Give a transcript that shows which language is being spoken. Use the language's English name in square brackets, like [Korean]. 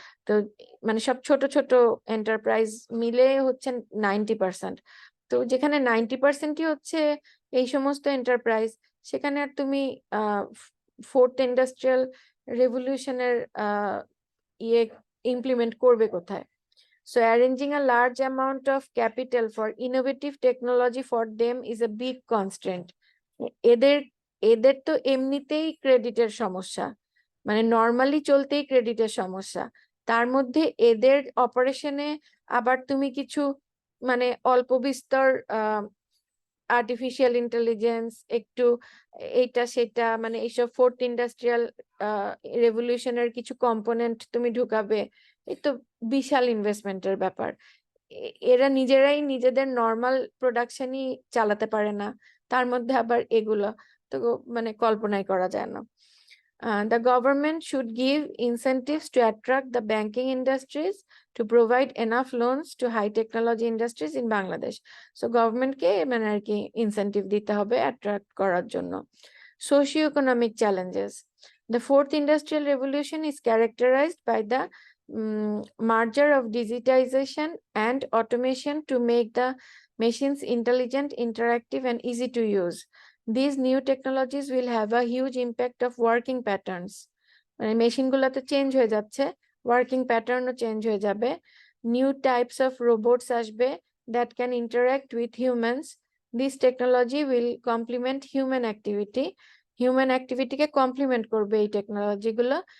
[Bangla] তো মানে সব ছোট ছোট এন্টারপ্রাইজ মিলে হচ্ছে 90%। তো যেখানে 90%ই হচ্ছে এই সমস্ত এন্টারপ্রাইজ, সেখানে আর তুমি ফোর্থ ইন্ডাস্ট্রিয়াল রেভলিউশনের ইয়ে ইমপ্লিমেন্ট করবে কোথায়? [English] So arranging a large amount of capital for innovative technology for them is a big constraint. [Bangla] এদের এদের তো এমনিতেই ক্রেডিটের সমস্যা, মানে নর্মালি চলতেই ক্রেডিটের সমস্যা, তার মধ্যে এদের অপারেশনে আবার তুমি কিছু মানে অল্প বিস্তর আর্টিফিশিয়াল ইন্টেলিজেন্স, একটু এইটা সেটা, মানে এইসব ফোর্থ ইন্ডাস্ট্রিয়াল রেভলিউশনের কিছু কম্পোনেন্ট তুমি ঢুকাবে, এই তো বিশাল ইনভেস্টমেন্টের ব্যাপার। এরা নিজেরাই নিজেদের নর্মাল প্রোডাকশনই চালাতে পারে না, তার মধ্যে আবার এগুলো তো মানে কল্পনাই করা যায় না। [English] The government should give incentives to attract the banking industries to provide enough loans to high technology industries in Bangladesh. [Bangla] So government কে মানে আর কি ইনসেন্টিভ দিতে হবে অ্যাট্রাক্ট করার জন্য। [English] Socio-economic challenges. The fourth industrial revolution is characterized by the merger of digitization and automation to make the machines intelligent, interactive, and easy to use. These new technologies will have a huge impact of working patterns. [Bangla] মানে মেশিনগুলোতে change হয়ে যাচ্ছে, working প্যাটার্নও change হয়ে যাবে। [English] New types of robots আসবে that can interact with humans. This technology will complement human activity, [Bangla] human অ্যাক্টিভিটিকে complement করবে এই টেকনোলজিগুলো।